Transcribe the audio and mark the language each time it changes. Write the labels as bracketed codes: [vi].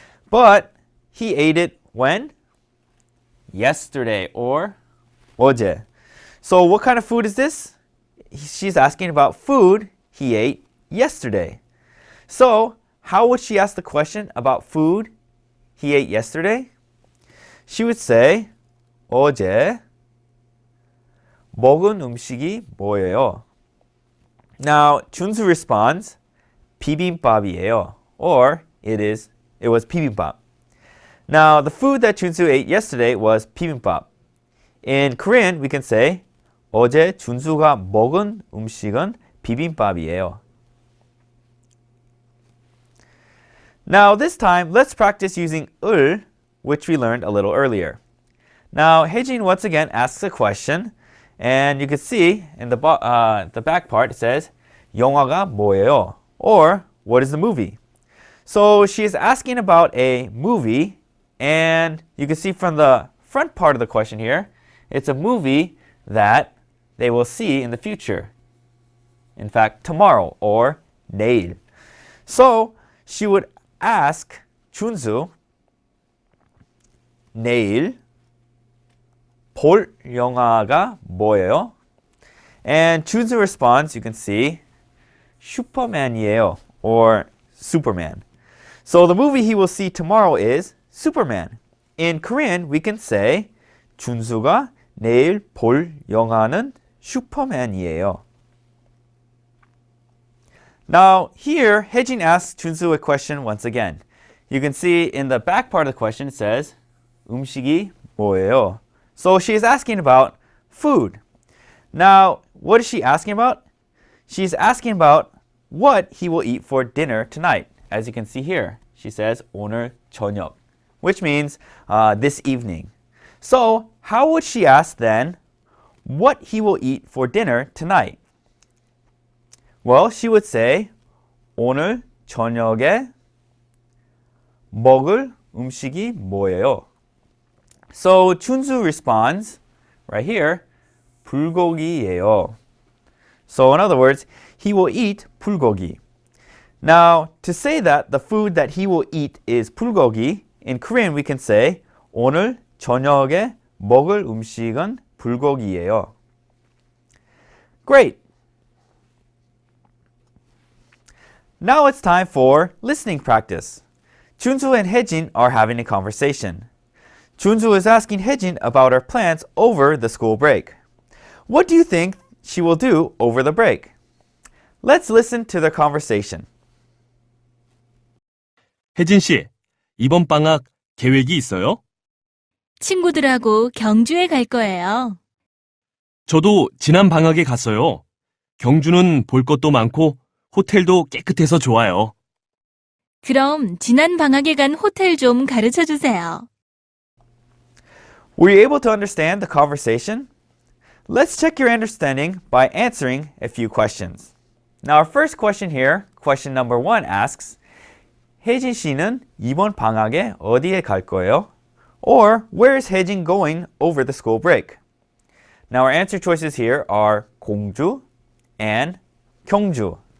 [en] But he ate it when? Yesterday or 어제. So what kind of food is this? She's asking about food he ate yesterday. So how would she ask the question about food he ate yesterday? She would say [ko] 어제 먹은 음식이 뭐예요? [en] Now 준수 responds [ko] 비빔밥이에요. [en] Or it was bibimbap. Now the food that 준수 ate yesterday was bibimbap. In Korean we can say [ko] 어제 준수가 먹은 음식은 비빔밥이에요. [en] Now this time let's practice using 을, which we learned a little earlier. Now 혜진 once again asks a question, and you can see in the back part it says [ko] 영화가 뭐예요? [en] Or what is the movie? So she is asking about a movie, and you can see from the front part of the question here, it's a movie that they will see in the future. In fact, tomorrow or 내일. So she would ask [ko] 준수 내일 볼 영화가 뭐예요? [en] And 준수 responds, you can see, [ko] 슈퍼맨이에요, [en] or Superman. So the movie he will see tomorrow is Superman. In Korean, we can say [ko] 준수가 내일 볼 영화는 슈퍼맨이에요. [en] Now here, 혜진 asks 준수 a question once again. You can see in the back part of the question it says [ko] 음식이 뭐예요? [en] So she is asking about food. Now, what is she asking about? She's asking about what he will eat for dinner tonight. As you can see here, she says 오늘 저녁, which means this evening. So, how would she ask then what he will eat for dinner tonight? Well, she would say [ko] 오늘 저녁에 먹을 음식이 뭐예요? [en] So 준수 responds right here, [ko] 불고기예요. [en] So in other words, he will eat 불고기. Now, to say that the food that he will eat is 불고기, in Korean we can say [ko] 오늘 저녁에 먹을 음식은 불고기예요. [en] Great! Now it's time for listening practice. 준수 and 혜진 are having a conversation. 준수 is asking 혜진 about her plans over the school break. What do you think she will do over the break? Let's listen to their conversation. [ko] 혜진 씨, 이번 방학 계획이 있어요? 친구들하고 경주에 갈 거예요. 저도 지난 방학에 갔어요. 경주는 볼 것도 많고 호텔도 깨끗해서 좋아요. 그럼 지난 방학에 간 호텔 좀 가르쳐 주세요. [en] Were you able to understand the conversation? Let's check your understanding by answering a few questions. Now our first question here, question number 1 asks, [ko] 혜진 씨는 이번 방학에 어디에 갈 거예요? [en] Or where is 혜진 going over the school break? Now our answer choices here are 공주 and 경주.